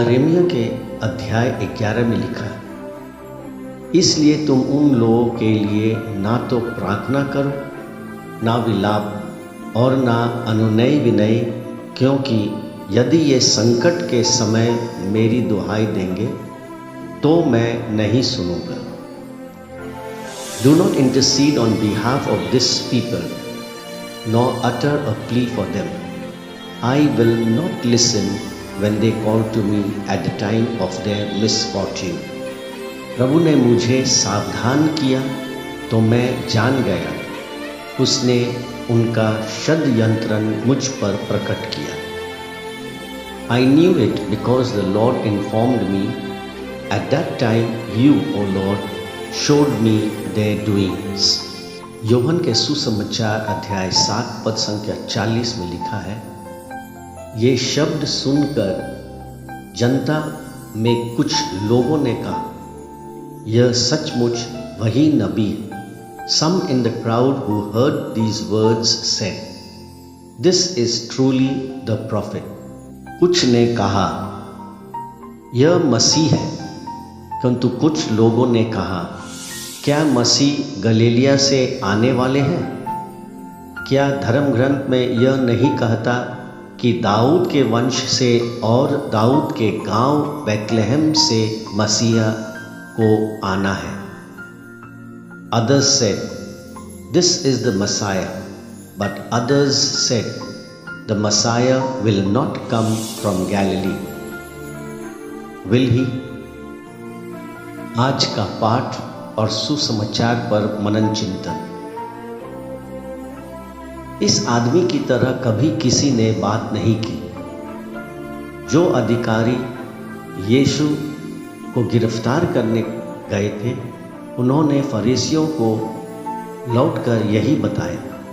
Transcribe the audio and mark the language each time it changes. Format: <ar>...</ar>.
<hi>यिर्मयाह के अध्याय 11 में लिखा है, इसलिए तुम उन लोगों के लिए ना तो प्रार्थना करो, ना विलाप और ना अनुनय विनय, क्योंकि यदि ये संकट के समय मेरी दुहाई देंगे तो मैं नहीं सुनूंगा।</hi> <en>Do not intercede on behalf of this people, nor utter a plea for them. I will not listen when they call to me at the time of their misfortune.</en> <hi>प्रभु ने मुझे सावधान किया तो मैं जान गया, उसने उनका षड्यंत्र मुझ पर प्रकट किया।</hi> <en>I knew it because the Lord informed me. At that time you, O Lord, showed me their doings.</en> <hi>यूहन्ना के सुसमाचार अध्याय 7 पद संख्या 40 में लिखा है, ये शब्द सुनकर जनता में कुछ लोगों ने कहा, यह सचमुच वही नबी है।</hi> <en>Some in the crowd who heard these words said, This is truly the prophet.</en> <hi>कुछ ने कहा, यह मसीह है, किंतु कुछ लोगों ने कहा, क्या मसीह गलीलिया से आने वाले हैं? क्या धर्म ग्रंथ में यह नहीं कहता कि दाऊद के वंश से और दाऊद के गांव बैतलहम से मसीहा को आना है?</hi> <en>Others said, This is the Messiah. But others said, The Messiah will not come from Galilee. Will he?</en> <hi>आज का पाठ और सुसमाचार पर मनन चिंतन। इस आदमी की तरह कभी किसी ने बात नहीं की। जो अधिकारी यीशु को गिरफ्तार करने गए थे, उन्होंने फरीसियों को लौटकर यही बताया।</hi>